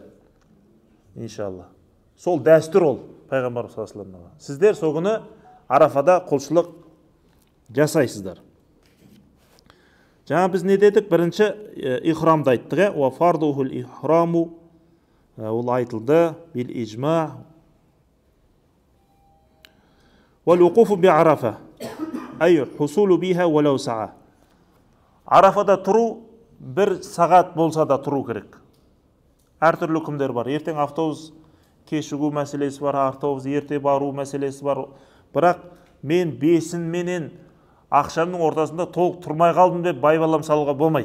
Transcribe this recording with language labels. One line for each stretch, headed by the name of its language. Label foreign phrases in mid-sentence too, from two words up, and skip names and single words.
Kazakh: Иншалла. Сол дәстүр ол пайғамбар
Arabic: صلى الله عليه وسلم.
Kazakh: Сіздер сол күні Арафада құлшылық жасайсыздар. Жаңа біз не дедік? Бірінші ихрамды айттық.
Arabic: وفرضه الإحرام,
Kazakh: ол айтылды.
Arabic: بالإجماع. والوقوف بعرفة. أي حصوله بها ولو ساعة.
Kazakh: Арафада тұру бір сағат болса да тұру керек. Әртүрлі күндер бар. Ертең автобус кешігу мәселесі бар, автобус ерте бару мәселесі бар. Бірақ мен бесін менен ақшамның ортасында толық тұрмай қалдым деп байбалам салуға болмайды.